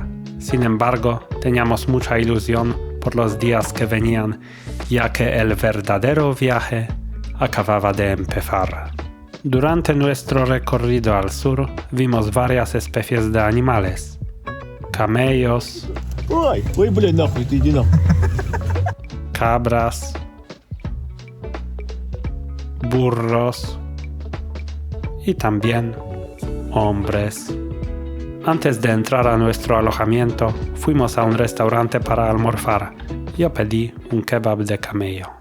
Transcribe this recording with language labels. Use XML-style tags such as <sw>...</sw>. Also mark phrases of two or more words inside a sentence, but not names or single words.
<es>Sin embargo, teníamos mucha ilusión por los días que venían, ya que el verdadero viaje acababa de empezar. Durante nuestro recorrido al sur vimos varias especies de animales. Camellos,</es> <ru>Ой, блядь, нахуй, ты иди нахуй.</ru> <es>cabras, burros y también hombres. Antes de entrar a nuestro alojamiento, fuimos a un restaurante para almorzar. Yo pedí un kebab de camello.</es>